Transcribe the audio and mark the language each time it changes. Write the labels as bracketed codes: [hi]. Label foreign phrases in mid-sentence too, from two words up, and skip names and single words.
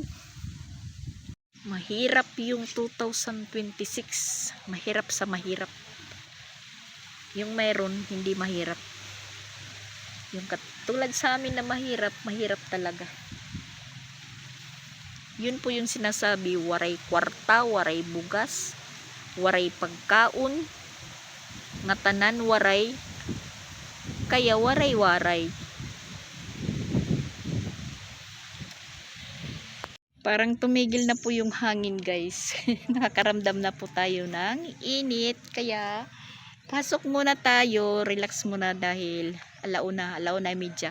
[tl] Mahirap yung 2026. Mahirap sa mahirap. Yung mayroon, hindi mahirap. Yung katulad sa amin na mahirap, mahirap talaga. Yun po yung sinasabi, [war] waray kwarta, waray bugas, waray pagkaon, nga tanan waray, kaya waray-waray. [tl] Parang tumigil na po yung hangin guys. Nakakaramdam na po tayo ng init. Kaya pasok muna tayo. Relax muna dahil alauna media.